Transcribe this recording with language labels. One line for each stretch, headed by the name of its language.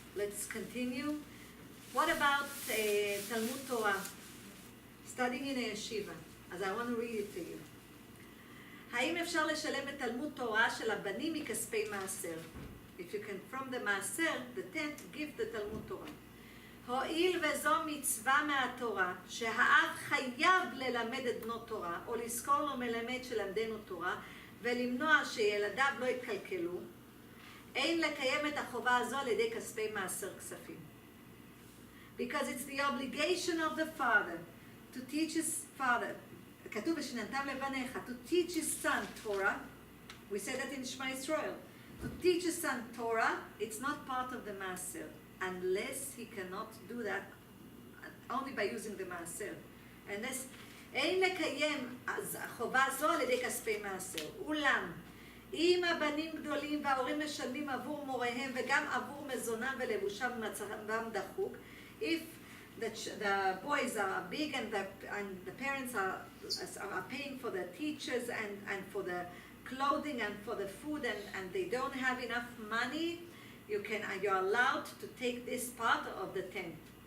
English: Let's continue. What about Talmud Torah? studying in a yeshiva, אז I want to read it to you.
Hebrew: האם אפשר לשלם את תלמוד תורה של הבנים מכספי מעשר?
English: If you can, from the מעשר, the tenth, give the תלמוד תורה.
Hebrew: הואיל וזו מצווה מהתורה, שהאב חייב ללמד את בנו תורה, או לזכור לו מלמד שלמדנו תורה, ולמנוע שילדיו לא יתקלקלו, אין לקיים את החובה הזו על ידי כספי מעשר כספים.
English: Because it's the obligation of the father to teach his father,
Hebrew: כתוב ושננתם לבניך,
English: to teach his son Torah, we said that in Shema Israel, to teach his son Torah, it's not part of the מעשר, unless he cannot do that only by using the מעשר.
Hebrew: unless, אין לקיים החובה זו על ידי כספי מעשר. אולם, אם הבנים גדולים וההורים משלמים עבור מוריהם וגם עבור מזונם ולבושם ומצבם דחוק,
English: if the boys are big and the parents are paying for the teachers and for the clothing and for the food and they don't have enough money, you're allowed to take this part of the tent.